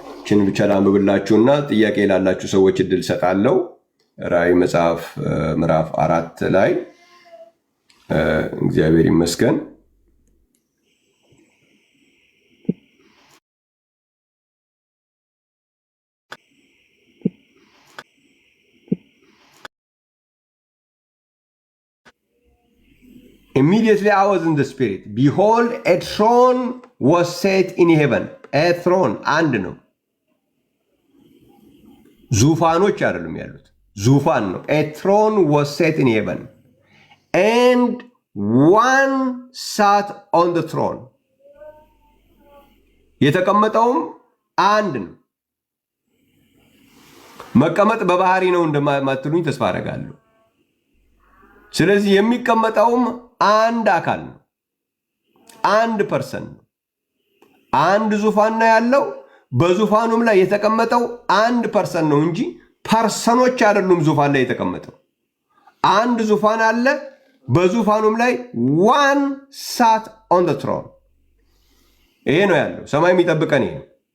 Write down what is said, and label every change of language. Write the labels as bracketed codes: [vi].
[am] ችን ብቻ ላንብብላችሁና ጥያቄ ላላችሁ ሰዎች እድል ሰጣለሁ። ራእይ መጽሐፍ ምዕራፍ 4 ላይ እግዚአብሔር ይመስገን [en] Immediately I was in the spirit. Behold, a throne was set in heaven. [am] A throne, አንድ ነው። ዙፋኖች አይደሉም ያሉት፣ ዙፋን ነው። [en] A throne was set in heaven. And one sat on the throne. [am] የተቀመጠውም አንድ ነው። መቀመጥ በባህሪ ነው እንደማትሉኝ ተስፋ አደርጋለሁ። ስለዚህ የሚቀመጠውም አንድ አካል ነው፣ አንድ ፐርሰን ነው። አንድ ዙፋን ነው ያለው። በዙፋኑም ላይ የተቀመጠው አንድ ፐርሰን ነው እንጂ ፐርሰኖች አይደሉም። ዙፋን ላይ የተቀመጠው አንድ ዙፋን አለ። በዙፋኑም ላይ ዋን ሳት ኦን ዘ ትሮን። ይሄ ነው ያለው። ሰማይ የሚጠብቀን ይሄ ነው።